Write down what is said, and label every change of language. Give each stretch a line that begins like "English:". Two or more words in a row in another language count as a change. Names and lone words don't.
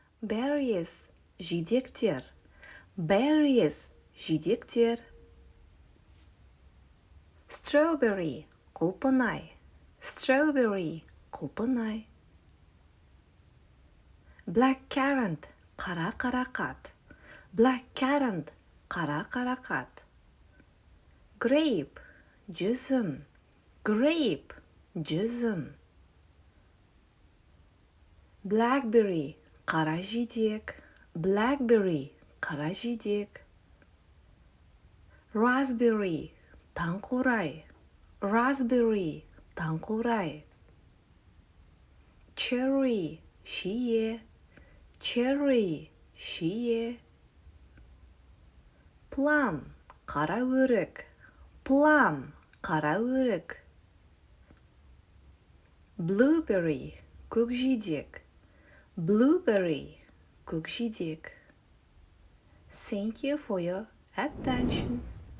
Kazakh: Berries, жидектер. Berries, жидектер. Strawberry, құлпынай.
English: Strawberry,
Kazakh: құлпынай. Blackcurrant, қара қарақат. Blackcurrant, қара қарақат. Grape, жүзім. Grape, жүзім. Blackberry, қара жидек. Blackberry, қара жидек. Raspberry, таңқурай. Raspberry, таңқурай. Cherry, шие. Cherry, шие. Plum, қара өрік. Plum, қара өрік. Blueberry, көкжидек. Blueberry, көкжидек.
English: Thank you for your attention.